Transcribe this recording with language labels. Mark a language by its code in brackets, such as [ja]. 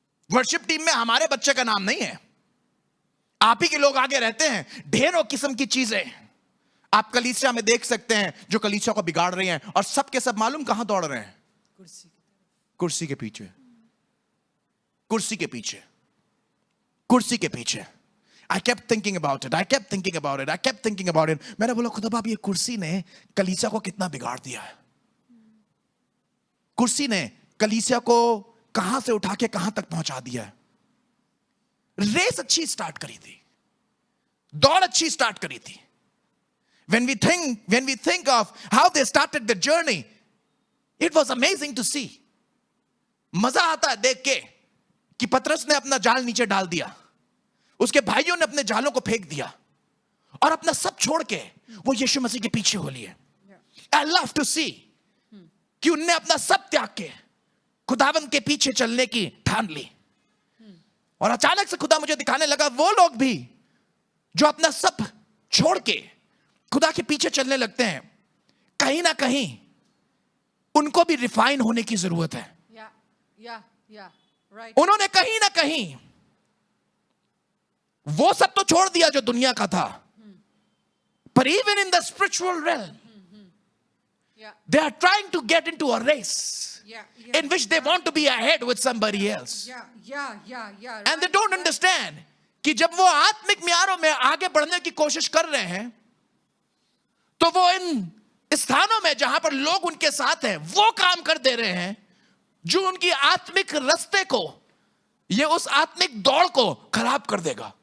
[hi] Worship team में हमारे बच्चे का नाम नहीं है, आप ही के लोग आगे रहते हैं. ढेरों किस्म की चीजें आप कलीसिया में देख सकते हैं जो कलीसिया को बिगाड़ रही हैं, और सब के सब मालूम कहां दौड़ रहे हैं? कुर्सी के पीछे, कुर्सी के पीछे, कुर्सी के पीछे. [en] I kept thinking about it. I kept thinking about it. I kept thinking about it. [hi] मैंने बोला खुदा बाप, ये कुर्सी ने कलीसिया को कितना बिगाड़ दिया है. कुर्सी ने कलीसिया को कहां से उठा के कहां तक पहुंचा दिया है. रेस अच्छी स्टार्ट करी थी, दौड़ अच्छी स्टार्ट करी थी. [en] When we think of how they started the journey, it was amazing to see. [hi] मजा आता है देख के कि पतरस ने अपना जाल नीचे डाल दिया, उसके भाइयों ने अपने जालों को फेंक दिया और अपना सब छोड़ के वो यीशु मसीह के पीछे हो लिए. [en] I love to see [hi] कि उनने अपना सब त्याग के खुदावंद के पीछे चलने की ठान ली. और अचानक से खुदा मुझे दिखाने लगा वो लोग भी जो अपना सब छोड़ के खुदा के पीछे चलने लगते हैं, कहीं ना कहीं उनको भी रिफाइन होने की जरूरत है. [en] Yeah. Right. [hi] उन्होंने कहीं ना कहीं वो सब तो छोड़ दिया जो दुनिया का था, पर [en] even in the spiritual realm, Yeah. they are trying to get into a race Yeah. in which they want to be ahead with somebody else. Yeah. And they don't understand [hi] कि जब वो आत्मिक म्यारों में आगे बढ़ने की कोशिश कर रहे हैं, तो वो इन स्थानों में जहां पर लोग उनके साथ हैं वो काम कर दे रहे हैं जो उनकी आत्मिक रास्ते को, ये उस आत्मिक दौड़ को खराब कर देगा.